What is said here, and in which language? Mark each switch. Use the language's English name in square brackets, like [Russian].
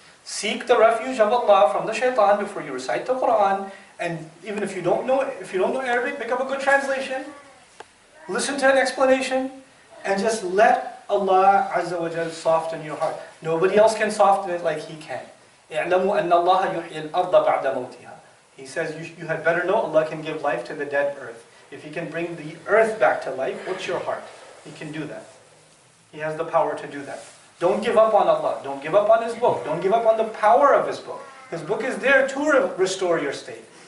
[English] Seek the refuge of Allah from the shaitan before you recite the Quran, and even if you don't know Arabic, pick up a good translation, listen to an explanation, and just let Allah Azza wa Jal soften your heart. Nobody else can soften it like He can. [Arabic] اعلموا أن الله يحيي الأرض بعد موتها. [English] He says you had better know Allah can give life to the dead earth. If He can bring the earth back to life, what's your heart? He can do that. He has the power to do that. Don't give up on Allah. Don't give up on His book. Don't give up on the power of His book. His book is there to restore your state.